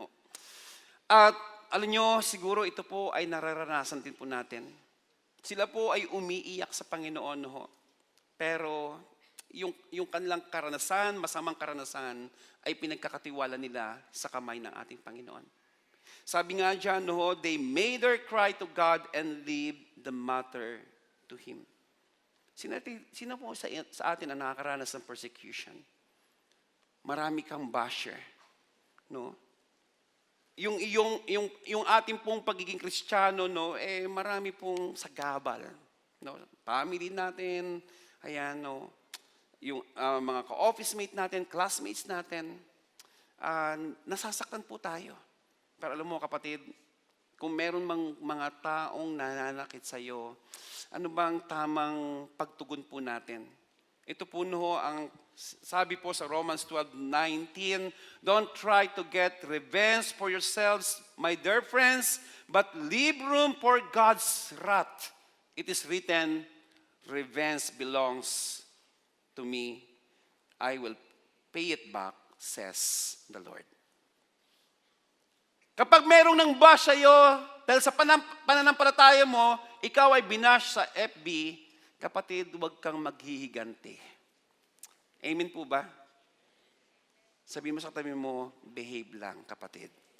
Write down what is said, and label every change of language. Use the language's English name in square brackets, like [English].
[Filipino] No? At alam nyo, siguro ito po ay nararanasan din po natin. Sila po ay umiiyak sa Panginoon. No? Pero yung kanilang karanasan, masamang karanasan, ay pinagkakatiwala nila sa kamay ng ating Panginoon. Sabi nga dyan, no, [English] they made their cry to God and leave the matter to Him. [Filipino] Sino po sa atin ang nakakaranas ng persecution? Marami kang basher, no? Yung ating pong pagiging Kristiyano, no, marami pong sagabal, no? Family natin, ayan, no, yung mga ka-office mate natin, classmates natin, nasasaktan po tayo. Pero alam mo kapatid, kung meron mang mga taong nananakit sa iyo, ano bang tamang pagtugon po natin? Ito po no, ang sabi po sa [English] Romans 12:19, don't try to get revenge for yourselves, my dear friends, but leave room for God's wrath. It is written, revenge belongs to me. I will pay it back, says the Lord. [Filipino] Kapag merong nang bash sa'yo, dahil sa pananampalataya mo, ikaw ay binash sa FB, kapatid, huwag kang maghihiganti. Amen po ba? Sabihin mo sa katabi mo, behave lang, kapatid.